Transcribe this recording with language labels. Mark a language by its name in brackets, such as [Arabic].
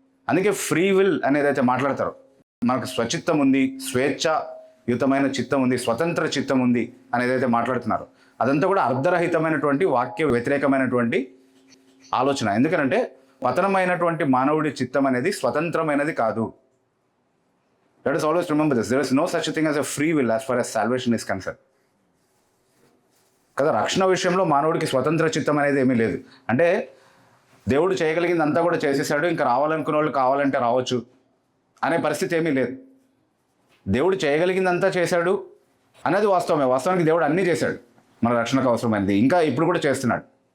[Telugu] అందుకే free will అనేదైతే మాట్లాడతారో, మనకు స్వచిత్తం ఉంది, స్వేచ్ఛాయుతమైన చిత్తం ఉంది, స్వతంత్ర చిత్తం ఉంది అనేదైతే మాట్లాడుతున్నారో, అదంతా కూడా అర్ధరహితమైనటువంటి, వాక్య వ్యతిరేకమైనటువంటి ఆలోచన. ఎందుకంటే పతనమైనటువంటి మానవుడి చిత్తం అనేది స్వతంత్రమైనది కాదు. [English] Let us always remember this. There is no such a thing as a free will as far as salvation is concerned. [Telugu] కదా. రక్షణ విషయంలో మానవుడికి స్వతంత్ర చిత్తం అనేది ఏమీ లేదు. అంటే దేవుడు చేయగలిగింది అంతా కూడా చేసేసాడు, ఇంకా రావాలనుకున్న వాళ్ళు కావాలంటే రావచ్చు అనే పరిస్థితి ఏమీ లేదు. దేవుడు చేయగలిగిందంతా చేశాడు అనేది వాస్తవమే. వాస్తవానికి దేవుడు అన్నీ చేశాడు మన రక్షణకు అవసరమైనది, ఇంకా ఇప్పుడు కూడా చేస్తున్నాడు.